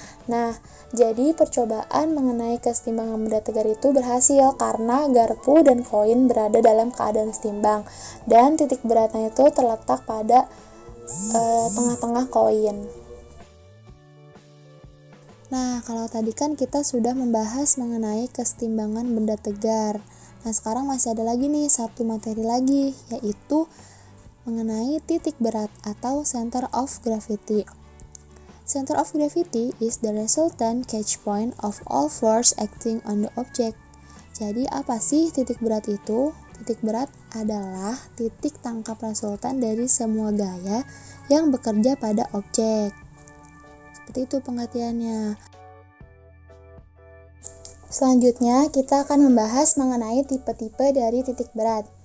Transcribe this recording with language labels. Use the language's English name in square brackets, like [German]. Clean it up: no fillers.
[Indonesian] Nah, jadi percobaan mengenai kesetimbangan benda tegar itu berhasil karena garpu dan koin berada dalam keadaan setimbang dan titik beratnya itu terletak pada tengah-tengah koin. Nah, kalau tadi kan kita sudah membahas mengenai kesetimbangan benda tegar. Nah, sekarang masih ada lagi nih satu materi lagi, yaitu mengenai titik berat atau center of gravity. [English] Center of gravity is the resultant catch point of all force acting on the object. [Indonesian] Jadi apa sih titik berat itu? Titik berat adalah titik tangkap resultan dari semua gaya yang bekerja pada objek. Seperti itu pengertiannya. Selanjutnya, kita akan membahas mengenai tipe-tipe dari titik berat.